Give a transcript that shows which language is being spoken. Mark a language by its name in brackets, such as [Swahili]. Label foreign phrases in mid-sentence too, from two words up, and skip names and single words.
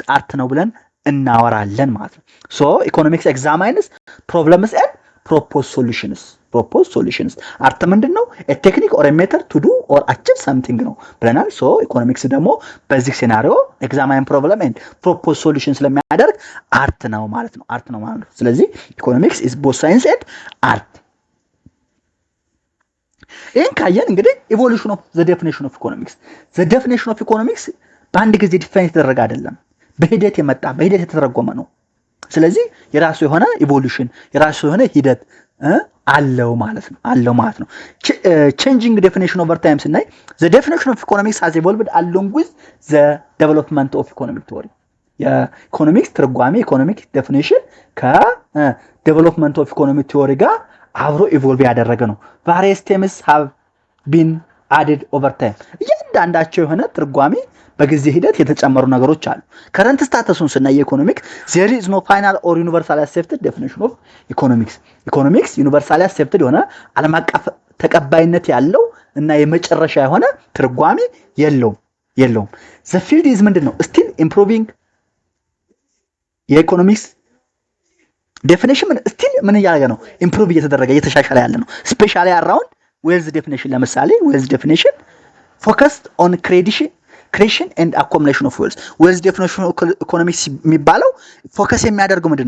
[Amharic] አርት ነው ብለን እናወራለን ማለት ነው [English] so economics examines problems and propose solutions art [Amharic] ምንድነው [English] a technique or a method to do or achieve something [Amharic] ነው ብለናል [English] so economics [Amharic] ደግሞ በዚህ ሲናሪዮ [English] examine problem and propose solution [Amharic] ስለሚያደርግ አርት ነው ማለት ነው ስለዚህ ኢኮኖሚክስ [English] is both science and art [Amharic] ይሄን ካየን እንግዲህ [English] evolution of the definition of economics [Amharic] በአንድ ጊዜ ዲፋይን የተደረገ አይደለም በሂደት የተተረጎመ ነው ስለዚህ የራሱ የሆነ ኢቮሉሽን የራሱ የሆነ ሂደት አለው ማለት ነው [English] changing definition over time ስናይ the definition of economics has evolved along with the development of economic [Amharic] theory የኢኮኖሚክስ ትርጓሜ [English] economic definition development of economic theory [Amharic] ጋር አብሮ ኢቮልቭ ያደረገ ነው [English] various terms have been added over time [Amharic] እያንዳንዳቸው የሆነ ትርጓሜ በጊዜ ሂደት የተጨመሩ ነገሮች አሉ [English] current status [Amharic] ስናይ ኢኮኖሚክ [English] there is no final or universally accepted definition of economics universally accepted [Amharic] የሆነ ዓለም አቀፍ ተቀባይነት ያለው እና የመጨረሻ የሆነ ትርጓሜ የለውም። [English] the field is [Amharic] ምንድነው? [English] still improving [Amharic] የኢኮኖሚክስ ዴፊኒሽን ስቲል ምን እያደረገ ነው? ኢምፕሩቭ እየተደረገ እየተሻሻለ ያለ ነው። [English] especially around wealth definition [Amharic] ለምሳሌ [English] wealth definition focused on creation and accumulation of wealth። wealth definition economics [Amharic] የሚባለው ፎከስ የሚያደርገው ምንድነው?